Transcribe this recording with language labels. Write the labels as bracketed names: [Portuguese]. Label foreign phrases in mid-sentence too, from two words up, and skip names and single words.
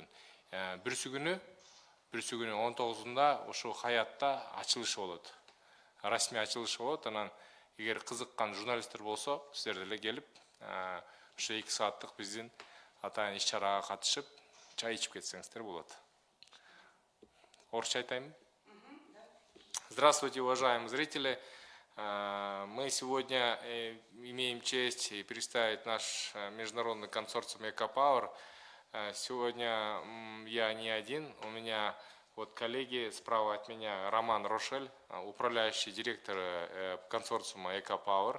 [Kyrgyz] Бүрсү күнү 19-да ошо Хаятта ачылышы болот. Расмий ачылышы болот. Анан эгер кызыккан журналисттер болсо, сиздер деле келип, ошо 2 сааттык биздин атайын иш-чарага катышып, чай ичип кетсеңиздер болот. Орусча айтайынбы? [Russian] Здравствуйте, уважаемые зрители. Мы сегодня имеем честь представить наш международный консорциум Эко Power. Сегодня я не один, у меня вот коллеги справа от меня Роман Рошель, управляющий директор консорциума Эко Power.